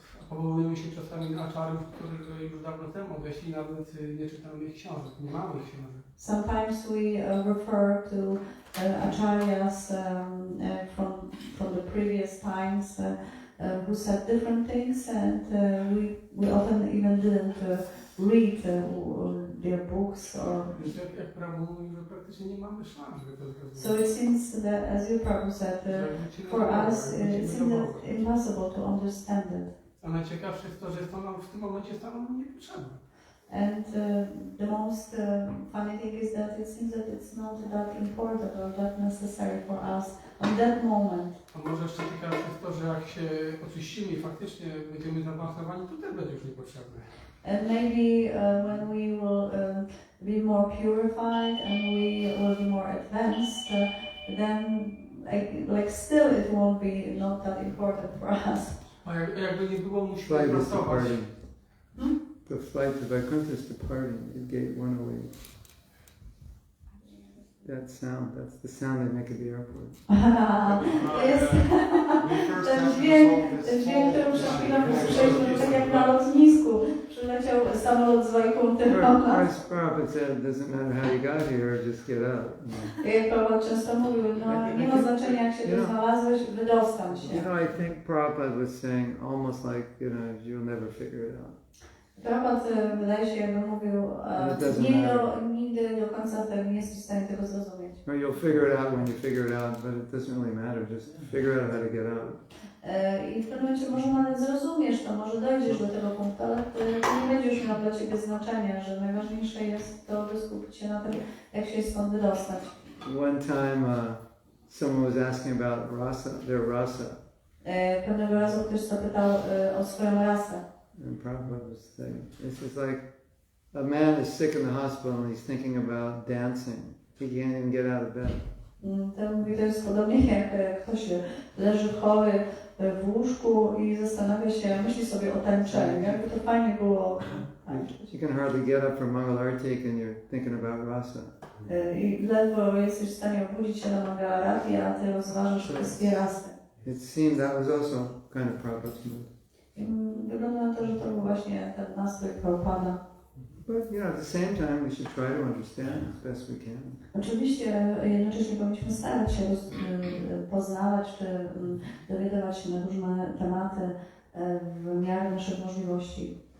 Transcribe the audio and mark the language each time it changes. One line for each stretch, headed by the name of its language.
Polish: Powołujemy się czasami na aczarów, którzy już dawno temu odeszli, nawet nie czytamy ich książek, nie mamy ich książek.
English: Sometimes we refer to acharyas from the previous times who said different things, and we often even didn't read their books.
Polish: Jak Prabhu mówi, że praktycznie nie mamy szans, żeby to zrozumieć.
English: So it seems that, as you Prabhu said, for us it seems impossible to understand it.
Polish: A najciekawsze jest to, że to nam w tym momencie stało nam niepotrzebne.
English: And the most funny thing is that it seems that it's not that important or that necessary for us on that moment.
Polish: A może jeszcze ciekawe jest to, że jak się oczyścimy i faktycznie będziemy zaawansowani, to też będzie już niepotrzebne.
English: And maybe when we will be more purified and we will be more advanced, then like still it won't be not that important for us.
Polish: A jakby nie było, musimy pracować.
English: The flight to Vaikuntha is departing at gate 108. That sound, that's the sound they make at the airport.
Polish: Jest ten dźwięk, który przed chwilą usłyszeliśmy, tak jak na lotnisku. Przyleciał samolot z Vajkunty.
English: Prabhupada said, it doesn't matter how you got here, just get out.
Polish: Jak Prabhupada często mówił, no nie ma znaczenia jak się tu znalazłeś, wydostań się.
English: You know, I think Prabhupada was saying almost like, you'll never figure it out.
Polish: Prabhupada wydaje się jakby mówił, nigdy do końca tego nie jesteś w stanie tego zrozumieć.
English: Or you'll figure it out when you figure it out, but it doesn't really matter, just figure out how to get out.
Polish: I w pewnym momencie może nawet zrozumiesz to, może dojdziesz do tego punktu, ale to nie będzie już miało dla Ciebie znaczenia, że najważniejsze jest to, by skupić się na tym, jak się stąd wydostać.
English: One time someone was asking about their rasa.
Polish: Pewnego razu ktoś zapytał o swoją rasę.
English: And Prabhupada was saying, this is like a man is sick in the hospital and he's thinking about dancing. He can't even get out of bed.
Polish: To jest podobnie jak ktoś leży chory w łóżku i zastanawia się, myśli sobie o tańczeniu, jakby to fajnie było.
English: You can hardly get up from Mangalartik and you're thinking about rasa.
Polish: I ledwo jesteś w stanie obudzić się na Mangalarti, a ty rozważasz kwestię rasy.
English: It seemed that was also kind of Prabhupada's mood.
Polish: Wygląda na to, że to był właśnie ten nastrój Prabhupada.
English: But at the same time we should try to understand as best we can.
Polish: Oczywiście jednocześnie powinniśmy starać się poznawać czy dowiadywać się na różne tematy w miarę naszych możliwości.